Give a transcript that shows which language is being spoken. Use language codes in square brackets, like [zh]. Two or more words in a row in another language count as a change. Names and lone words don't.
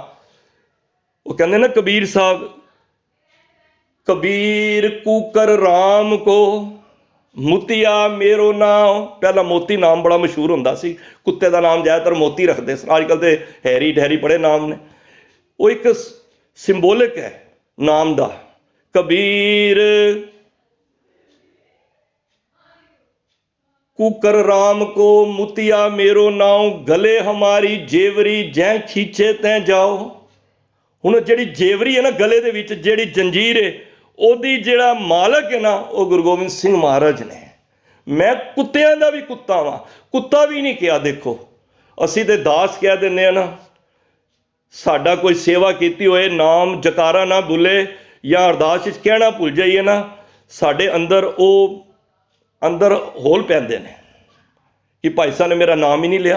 [pa] ਉਹ ਕਹਿੰਦੇ ਨਾ ਕਬੀਰ ਸਾਹਿਬ, ਕਬੀਰ ਕੂਕਰ ਰਾਮ ਕੋ ਮੁਤੀਆ ਮੇਰੋ ਨਾਮ। ਪਹਿਲਾਂ ਮੋਤੀ ਨਾਮ ਬੜਾ ਮਸ਼ਹੂਰ ਹੁੰਦਾ ਸੀ, ਕੁੱਤੇ ਦਾ ਨਾਮ ਜ਼ਿਆਦਾਤਰ ਮੋਤੀ ਰੱਖਦੇ ਸਨ, ਅੱਜ ਕੱਲ੍ਹ ਤੇ ਹੈਰੀ ਠਹਿਰੀ ਬੜੇ ਨਾਮ ਨੇ। ਉਹ ਇੱਕ ਸਿੰਬੋਲਿਕ ਹੈ ਨਾਮ ਦਾ। ਕਬੀਰ ਕੁਕਰ ਰਾਮ ਕੋ ਮੁਤੀਆ ਮੇਰੋ ਨਾਵ, ਗਲੇ ਹਮਾਰੀ ਜੇਵਰੀ ਜੈ ਖੀਂਚੇ ਤੈ ਜਾਓ। ਹੁਣ ਜਿਹੜੀ ਜੇਵਰੀ ਹੈ ਨਾ ਗਲੇ ਦੇ ਵਿੱਚ, ਜਿਹੜੀ ਜੰਜੀਰ ਹੈ, ਉਹਦੀ ਜਿਹੜਾ ਮਾਲਕ ਹੈ ਨਾ, ਉਹ ਗੁਰੂ ਗੋਬਿੰਦ ਸਿੰਘ ਮਹਾਰਾਜ ਨੇ। ਮੈਂ ਕੁੱਤਿਆਂ ਦਾ ਵੀ ਕੁੱਤਾ ਵਾਂ। ਕੁੱਤਾ ਵੀ ਨਹੀਂ ਕਿਹਾ, ਦੇਖੋ ਅਸੀਂ ਤੇ ਦਾਸ ਕਹਿ ਦਿੰਦੇ ਆ ਨਾ। ਸਾਡਾ ਕੋਈ ਸੇਵਾ ਕੀਤੀ ਹੋਏ, ਨਾਮ ਜਕਾਰਾ ਨਾ ਭੁੱਲੇ ਜਾਂ ਅਰਦਾਸ ਵਿੱਚ ਕਹਿਣਾ ਭੁੱਲ ਜਾਈਏ ਨਾ, ਸਾਡੇ ਅੰਦਰ ਉਹ ਅੰਦਰ ਹੋਲ ਪੈਂਦੇ ਨੇ ਕਿ ਭਾਈ ਸਾਹਿਬ ਨੇ ਮੇਰਾ ਨਾਮ ਹੀ ਨਹੀਂ ਲਿਆ।